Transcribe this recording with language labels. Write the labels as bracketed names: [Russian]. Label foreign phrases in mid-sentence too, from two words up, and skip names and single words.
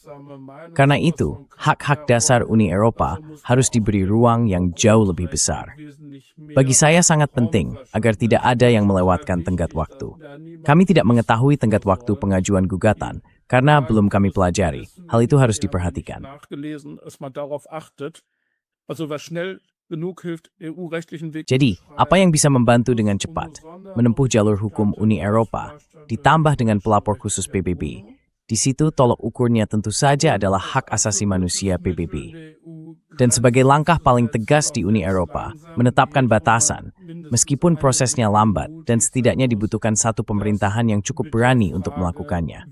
[Indonesian] Karena itu, hak-hak dasar Uni Eropa harus diberi ruang yang jauh lebih besar. Bagi saya sangat penting agar tidak ada yang melewatkan tenggat waktu. Kami tidak mengetahui tenggat waktu pengajuan gugatan karena belum kami pelajari. Hal itu harus diperhatikan. [German] Nachgelesen, dass man darauf achtet. Also was schnell genug hilft, EU-rechtlichen Weg. [Indonesian] Jadi, apa yang bisa membantu dengan cepat menempuh jalur hukum Uni Eropa, ditambah dengan pelapor khusus PBB? Di situ tolok ukurnya tentu saja adalah hak asasi manusia PBB. Dan sebagai langkah paling tegas di Uni Eropa, menetapkan batasan, meskipun prosesnya lambat dan setidaknya dibutuhkan satu pemerintahan yang cukup berani untuk melakukannya.